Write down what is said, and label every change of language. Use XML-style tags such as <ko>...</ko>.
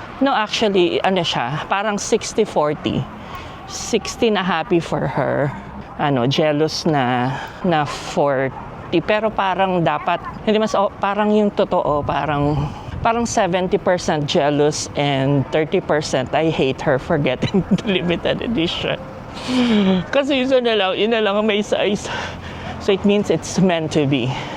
<tl>No, actually, ano siya, parang 60-40. 60 na happy for her, jealous na 40. Pero parang dapat, hindi mas, parang yung totoo, parang 70% jealous and 30%</tl> <en>I hate her for getting the limited edition.</en> <tl>Kasi yun na lang ang may size.</tl> <en>So it means it's meant to be.</en>